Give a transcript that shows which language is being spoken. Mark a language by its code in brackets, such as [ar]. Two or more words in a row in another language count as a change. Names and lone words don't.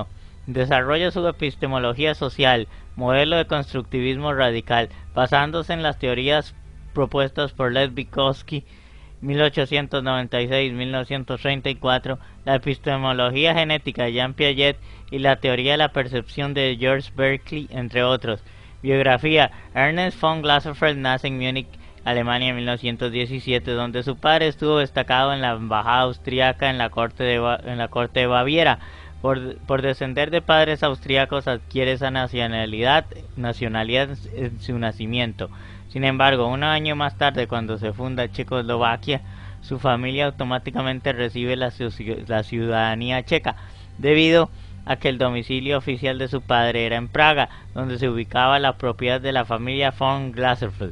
[es] Desarrolla su epistemología social, modelo de constructivismo radical, basándose en las teorías propuestas por Lev Vygotsky 1896-1934, la epistemología genética de Jean Piaget y la teoría de la percepción de George Berkeley, entre otros. Biografía: Ernst von Glaserfeld nace en Múnich, Alemania, en 1917, donde su padre estuvo destacado en la embajada austríaca en la corte de Baviera. Por descender de padres austríacos adquiere esa nacionalidad en su nacimiento. Sin embargo, un año más tarde, cuando se funda Checoslovaquia, su familia automáticamente recibe la ciudadanía checa, debido a que el domicilio oficial de su padre era en Praga, donde se ubicaba la propiedad de la familia von Glaserfeld.